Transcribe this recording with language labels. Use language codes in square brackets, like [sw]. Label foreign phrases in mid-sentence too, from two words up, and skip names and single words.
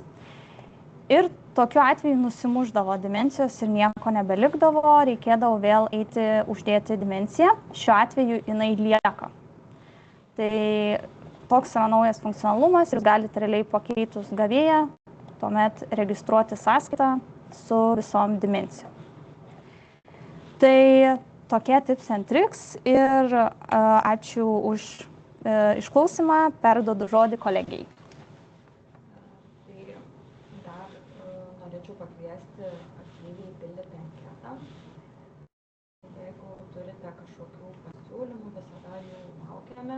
[lt] Ir tokiu atveju nusimušdavo dimensijos ir nieko nebelikdavo, reikėdavo vėl eiti uždėti dimensiją. Šiuo atveju jinai lieka. Tai toks yra naujas funkcionalumas, jūs galite realiai pakeitus gavėją, tuomet registruoti sąskaitą su visom dimensijom. Tai tokie [en] tips and tricks [lt] ir ačiū už išklausimą, perduodu žodį kolegijai. Tai dar norėčiau pakviesti aktyviai pildyti anketą. Jeigu turite kažkokių pasiūlymų, visada jų laukiame.